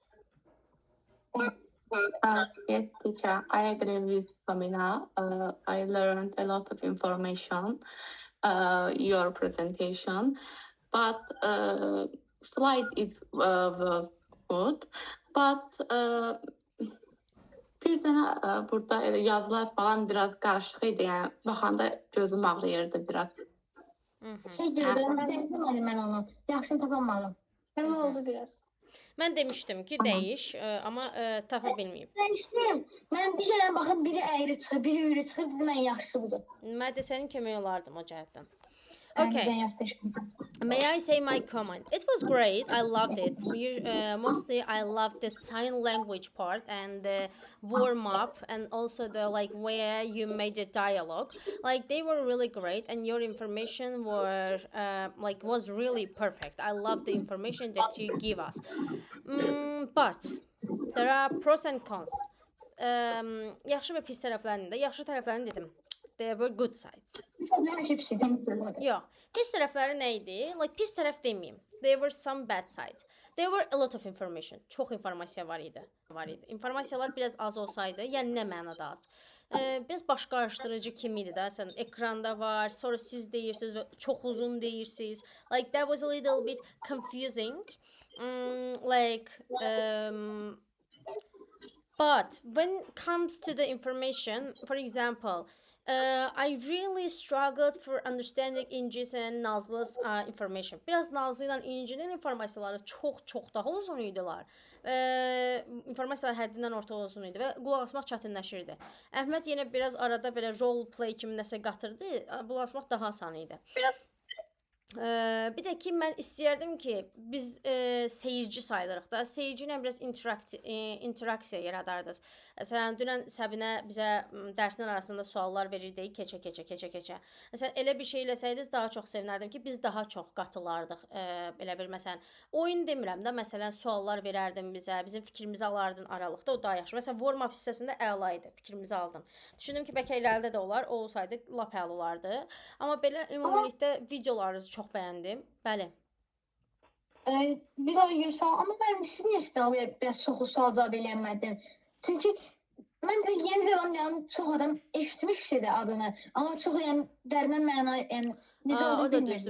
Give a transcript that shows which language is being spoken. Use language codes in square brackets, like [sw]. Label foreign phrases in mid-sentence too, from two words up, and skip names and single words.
[en] Yes, teacher, I agree with Samina. I learned a lot of information, your presentation, but slide was good. [az] But bir dənə burada elə yazılar falan biraz qarışıq idi, yəni baxanda gözüm ağrıyırdı biraz. Şey gözlərim, dərsləmədim mən onu. Yaxşını tapamadım. [tr] Öyle oldu biraz. [az] Mən demişdim ki, dəyiş, amma tapa bilməyib. Mən istəyirəm. Mən bir şeylərə baxıb biri əyri çıxır, biri ürü çıxır, bizim ən yaxşısı budur. Mən də sənin kömək olardım o cəhətdən. Bizə Okay. yaxşı. [en] May I say my comment? It was great. I loved it. Mostly, I loved the sign language part and the warm up, and also the like where you made the dialogue. Like they were really great, and your information were was really perfect. I love the information that you give us. But there are pros and cons. [az] Yaxşı və pis tərəflərini də. Yaxşı tərəflərini dedim. [en] They were good sides. [az] Mən şey pis idim. Yox. Pis tərəfləri nə idi? Like pis tərəf deməyim. [en] There were some bad sides. There were a lot of information. [az] Çox informasiya var idi. İnformasiyalar biraz az olsaydı, yəni nə mənada az? Biraz baş qarışdırıcı kimi idi də. Sən ekranda var, sonra siz deyirsiniz və çox uzun deyirsiniz. [en] Like that was a little bit confusing. But when it comes to the information, for example, I really struggled for understanding İnci's and Nazlı's information. [az] Biraz Nazlı ilə İnci'nin informasiyaları çox daha uzun idilər. İnformasiyalar həddindən orta uzun idi və qulaq asmaq çətinləşirdi. Əhməd yenə biraz arada belə role play kimi nəsə qatırdı, qulaq asmaq daha asan idi. Bir də ki, mən istəyərdim ki, biz seyirci sayılırıq da, seyirci ilə biraz interaksiya yaradardıq. Məsələn, dünən Səbinə bizə dərsinin arasında suallar verirdi, keçə. Məsələn, elə bir şey eləsəydiniz daha çox sevinərdim ki, biz daha çox qatılardıq. Belə bir, məsələn, oyun demirəm də, məsələn, suallar verərdim bizə, bizim fikrimizi alardın aralıqda, o daha yaxşı. Məsələn, warm-up hissəsində əla idi, fikrimizi aldım. Düşündüm ki, bəlkə irəlidə də olar, o olsaydı lap əla olardı. Amma belə ümumilikdə videolarınızı çox bəyəndim. Bəli. Biz oyunsan, amma mən siz niyə istəyəliyə biraz çoxu sual cavab eləyənmədim? Çünki mən Yeni Zelandiyanın çox adam eşitmişdi adını, amma çox yəni dərindən məna, yəni necə olduğunu bilmirdim.